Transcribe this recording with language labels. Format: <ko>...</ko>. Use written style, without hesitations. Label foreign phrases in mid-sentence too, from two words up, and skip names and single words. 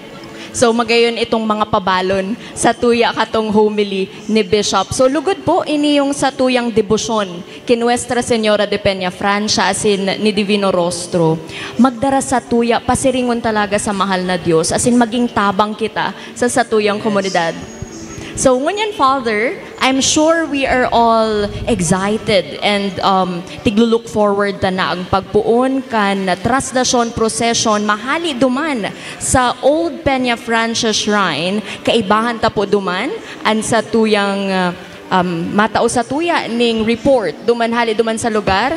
<bik>So magayon itong mga pabalon sa tuya katong homily ni Bishop. So lugod po ini yung sa tuyang debosyon kay Nuestra Señora de Peña Francia asin ni Divino Rostro. Magdara sa tuya pasiringon talaga sa mahal na Dios asin maging tabang kita sa satuyang komunidad. So ngunyan Father,</bik> <en>I'm sure we are all excited and</en> <bik>tiglulook forward na ang pagpuon kan traslasyon procession mahali duman sa Old Peña Francia Shrine. Kaibahan ta po duman an sa tuyang matao sa tuya ning report duman hali duman sa lugar.</bik>